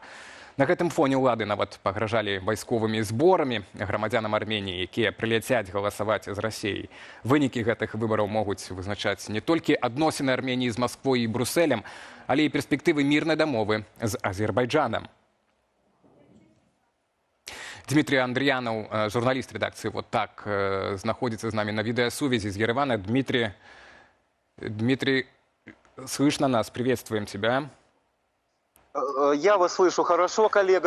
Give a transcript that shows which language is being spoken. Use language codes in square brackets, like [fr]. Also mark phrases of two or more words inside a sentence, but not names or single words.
[be] На гэтым фоне ўлады нават пагражалі вайсковымі зборамі грамадзянам Арменіі, якія прыляцяць галасаваць з Расіяй. Вынікі гэтых выбараў могуць вызначаць не толькі адносіны Арменіі з Масквой і Брусэлем, але і перспектывы мірнай дамовы з Азербайджанам. [ru] Дмитрий Андриянов, журналист редакции «Вот так», находится с нами на видеосувязи из Еревана. Дмитрий, слышно нас? Приветствуем тебя. Я вас слышу хорошо, коллега.